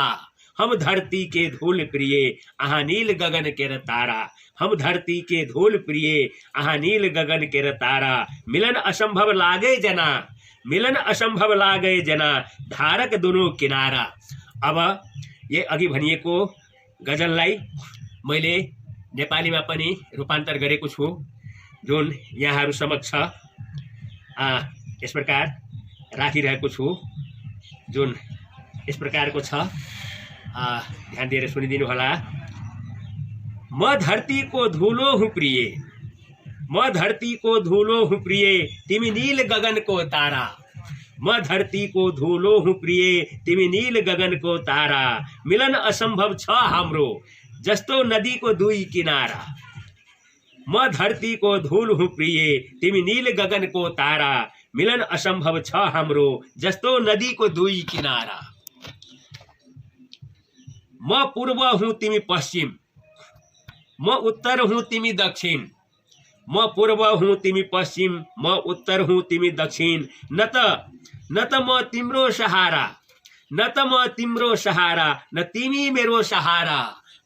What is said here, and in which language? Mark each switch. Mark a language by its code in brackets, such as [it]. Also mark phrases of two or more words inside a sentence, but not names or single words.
[mai] हम धरती के धूल प्रिय अहाँ नील गगन के तारा, हम धरती के धूल प्रिय अहाँ नील गगन के तारा, मिलन असंभव लागे जना, मिलन असंभव लागे जना, धारक दुनू किनारा। [ne] अब ये अघि भनिएको गजललाई मैले नेपालीमा पनि रूपान्तर गरेको छु जुन यहाँहरू समक्ष यस प्रकार राखिरहेको छु, जुन इस प्रकार को छ। ध्यान दिएर सुनिदिनु होला। म धरती को धूलो हूँ प्रिय, म धरती को धूलो हूँ प्रिय, तिमी नील गगन को तारा, म धरती को धूलो हूँ प्रिय, तिमी नील गगन को तारा, मिलन असंभव छ हाम्रो जस्तो नदी को दुई किनारा। म धरती को धूल हूँ प्रिय, तिमी नील गगन को तारा, मिलन असंभव छ हाम्रो जस्तो नदी को दुई किनारा। म पूर्व हूँ तिमी पश्चिम, म उत्तर हूँ तिमी दक्षिण, म पूर्व हूँ तिमी पश्चिम, म उत्तर हूँ तिमी दक्षिण, न त म तिम्रो सहारा, न त म तिम्रो सहारा, न तिमी मेरो सहारा।